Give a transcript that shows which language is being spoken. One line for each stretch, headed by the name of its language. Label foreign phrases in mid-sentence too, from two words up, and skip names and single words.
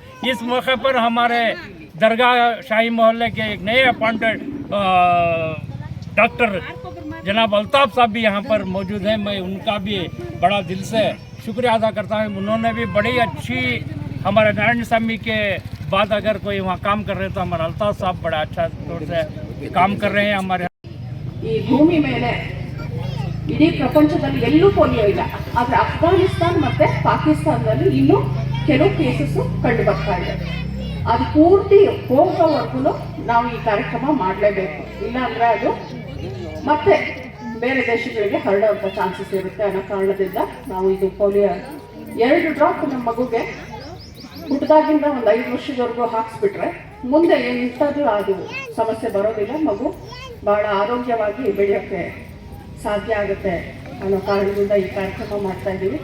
Hindi: इस मौके पर हमारे दरगाह शाही मोहल्ले के एक नए
English: appointed doctor
Hindi: जनाब अल्ताफ़ साहब भी यहाँ पर मौजूद हैं। मैं उनका भी बड़ा दिल से शुक्रिया अदा करता हूँ। उन्होंने भी बड़ी अच्छी हमारे नारायण स्वामी के बाद अगर कोई वहाँ काम कर रहे हैं तो हमारे अल्ताफ़ साहब बड़ा अच्छा तौर से काम कर रहे हैं। हमारे
Kannada: ಈ ಭೂಮಿ ಮೇಲೆ ಇಡೀ ಪ್ರಪಂಚದಲ್ಲಿ ಎಲ್ಲೂ ಪೋಲಿಯೋ ಇಲ್ಲ, ಆದರೆ ಅಫ್ಘಾನಿಸ್ತಾನ್ ಮತ್ತೆ ಪಾಕಿಸ್ತಾನದಲ್ಲಿ ಇನ್ನೂ ಕೆಲವು ಕೇಸಸ್ ಕಂಡು ಬರ್ತಾ ಇದೆ. ಅದು ಪೂರ್ತಿ ಹೋಗೋವರೆಗೂ ನಾವು ಈ ಕಾರ್ಯಕ್ರಮ ಮಾಡಲೇಬೇಕು, ಇಲ್ಲ ಅಂದರೆ ಅದು ಮತ್ತೆ ಬೇರೆ ದೇಶಗಳಿಗೆ ಹರಡುವಂಥ ಚಾನ್ಸಸ್ ಇರುತ್ತೆ ಅನ್ನೋ ಕಾರಣದಿಂದ ನಾವು ಇದು ಪೋಲಿಯೋ 2 ಡ್ರಾಪ್ ನಮ್ಮ ಮಗುಗೆ ಹುಟ್ಟಿದಾಗಿಂದ ಒಂದು 5 ವರ್ಷದವರೆಗೂ ಹಾಕ್ಸ್ಬಿಟ್ರೆ ಮುಂದೆ ಎಂಥದ್ದು ಅದು ಸಮಸ್ಯೆ ಬರೋದಿಲ್ಲ, ಮಗು ಭಾಳ ಆರೋಗ್ಯವಾಗಿ ಬೆಳೆಯೋಕ್ಕೆ ಸಾಧ್ಯ ಆಗುತ್ತೆ ಅನ್ನೋ ಕಾರಣದಿಂದ ಈ ಕಾರ್ಯಕ್ರಮ ಮಾಡ್ತಾ ಇದ್ದೀವಿ.